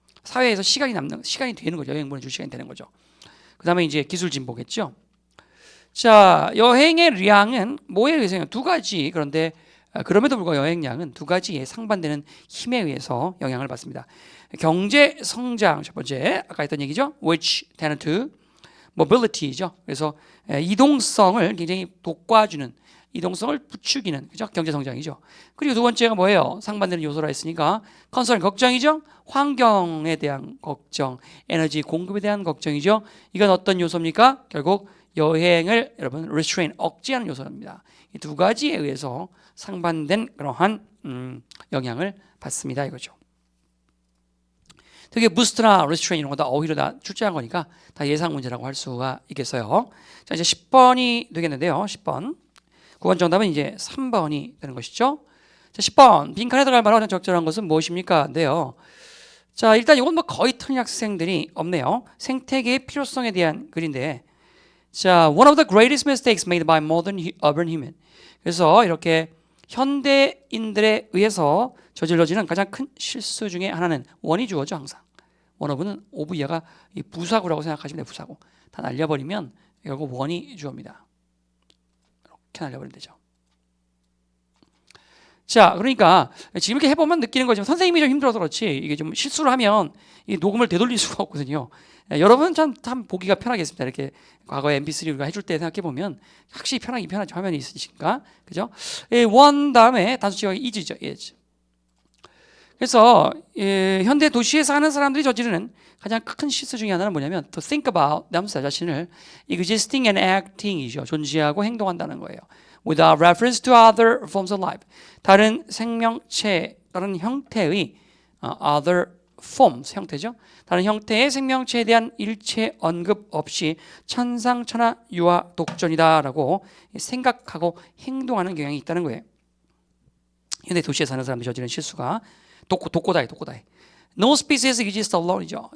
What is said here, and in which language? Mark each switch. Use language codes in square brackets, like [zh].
[ko] 사회에서 시간이 되는 거죠. 여행 보내줄 시간이 되는 거죠. 그 다음에 이제 기술 진보겠죠. 자, 여행의 량은 뭐에 의해서 두 가지 그런데 그럼에도 불구하고 여행량은 두 가지의 상반되는 힘에 의해서 영향을 받습니다. 경제 성장 첫 번째 아까 했던 얘기죠. [en] which tend to mobility죠. [ko] 그래서 이동성을 굉장히 돋궈주는 이동성을 부추기는 그죠? 경제 성장이죠. 그리고 두 번째가 뭐예요? 상반되는 요소라 했으니까 컨서런 걱정이죠. 환경에 대한 걱정, 에너지 공급에 대한 걱정이죠. 이건 어떤 요소입니까? 결국 여행을 여러분 restrain 억제하는 요소입니다. 이 두 가지에 의해서 상반된 그러한 영향을 받습니다. 이거죠. 되게 부스트나 restrain 이런 거 다 어휘로 다 출제한 거니까 다 예상 문제라고 할 수가 있겠어요. 자, 이제 10번이 되겠는데요. 10번. 9번 정답은 이제 3번이 되는 것이죠. 자, 10번. 빈칸에 들어갈 만한 적절한 것은 무엇입니까? 인데요. 자, 일단 이건 뭐 거의 틀린 학생들이 없네요. 생태계의 필요성에 대한 글인데, [en] 자, one of the greatest mistakes made by modern urban human. [ko] 그래서 이렇게 현대인들에 의해서 저질러지는 가장 큰 실수 중에 하나는 원이 주어져 항상. one of는 of 이하가 부사구라고 생각하시면 돼요. 부사구. 다 날려버리면 결국 원이 주어입니다. 이렇게 날려버리면 되죠. 자, 그러니까 지금 이렇게 해보면 느끼는 거지만 선생님이 좀 힘들어서 그렇지 이게 좀 실수를 하면 이 녹음을 되돌릴 수가 없거든요. 여러분 참 보기가 편하겠습니다. 이렇게 과거에 MP3 우리가 해줄 때 생각해 보면 확실히 편하죠. 화면이 있으니까 그죠? 원 다음에 단수치가 is죠. [en] is. [ko] 그래서 현대 도시에 사는 사람들이 저지르는 가장 큰 실수 중에 하나는 뭐냐면 [en] to think about [ko] 남자 자신을 [en] existing and acting [ko] 이죠. 존재하고 행동한다는 거예요. [en] Without reference to other forms of life. [ko] 다른 생명체, 다른 형태의 [en] other forms 형태죠. [ko] 다른 형태의 생명체에 대한 일체 언급 없이 천상천하 유아 독존이다라고 생각하고 행동하는 경향이 있다는 거예요. 현대 도시에 사는 사람들이 저지른 실수가 독고다이. [en] No species exists alone이죠.